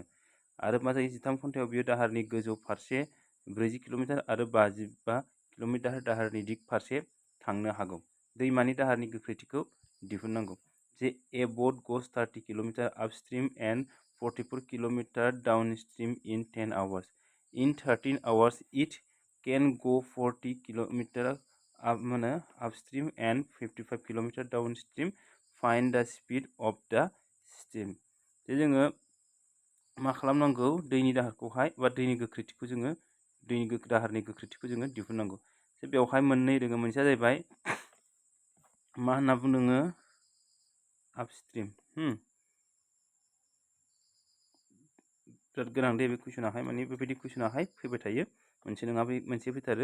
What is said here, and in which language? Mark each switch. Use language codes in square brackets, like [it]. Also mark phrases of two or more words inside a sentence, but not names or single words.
[brx] आरो मा जायो 13 घन्टायाव बियो दाहारनि गोजौ फारसे 40 किल'मिटार आरो 55 किल'मिटार दाहारनि दिग फारसे थांनो हागौ। दैमानि दाहारनि गोख्रैथिखौ दिहुननांगौ। जे [en] a boat goes 30 kilometre upstream and 44 kilometre downstream in 10 hours. In 13 hours it can go 40 किल'मिटार upstream and 55 किल'मिटार downstream. Find the speed of the stream. [brx] जे जोङो मा खालामनांगौ, दैनि दाहारखौहाय बा दैनि गोख्रैथिखौ जोङो दाहारनि गोख्रैथिखौ जोङो दिहुननांगौ। जे बेवहाय मोननै दङ, मोनसेया जाहैबाय मा होनना बुंदों आपस्ट्रीम। बिराद गोनां दे बे कुइसनाहाय, माने बेबायदि कुइसनाहाय फैबाय थायो, मोनसे नङा मोनसे फैथारो।